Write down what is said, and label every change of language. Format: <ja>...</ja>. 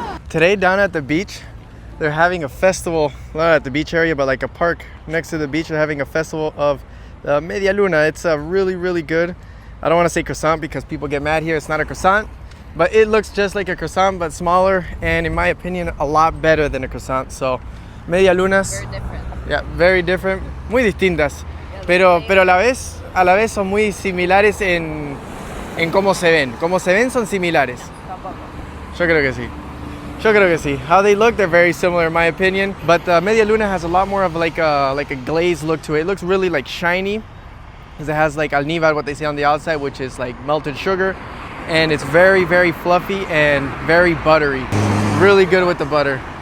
<en>Today down at the beach, they're having a festival, not at the beach area, but like a park next to the beach. They're having a festival of the Medialuna. It's really good. I don't want to say croissant because people get mad here. It's not a croissant, but it looks just like a croissant, but smaller, and in my opinion, a lot better than a croissant. So, Medialunas. Very different. Yeah, very different.</en> <es>Muy distintas. Pero a la vez son muy similares en cómo se ven. Como se ven son similares. Tampoco. Yo creo que sí.</es> <en>How they look, they're very similar in my opinion. But Medialuna has a lot more of like a glazed look to it. It looks really like shiny because it has like alnivar, what they say on the outside, which is like melted sugar. And it's very fluffy and very buttery. Really good with the butter.</en>